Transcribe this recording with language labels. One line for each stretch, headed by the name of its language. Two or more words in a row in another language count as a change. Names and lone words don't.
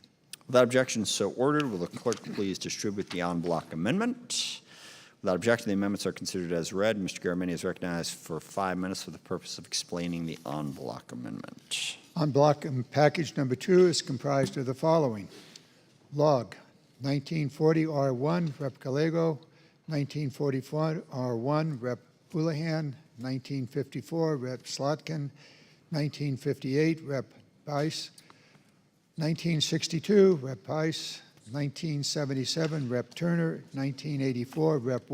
English: Without objection, so ordered. Will the clerk please distribute the en bloc amendment? Without objection, the amendments are considered as read. Mr. Garamendi is recognized for 5 minutes for the purpose of explaining the en bloc amendment. En bloc package number 2 is comprised of the following. Log 1940 R1, Rep. Gallego, 1944 R1, Rep. Houlihan, 1954, Rep. Slotkin, 1958, Rep. Bice, 1962, Rep. Bice, 1977, Rep. Turner, 1984, Rep.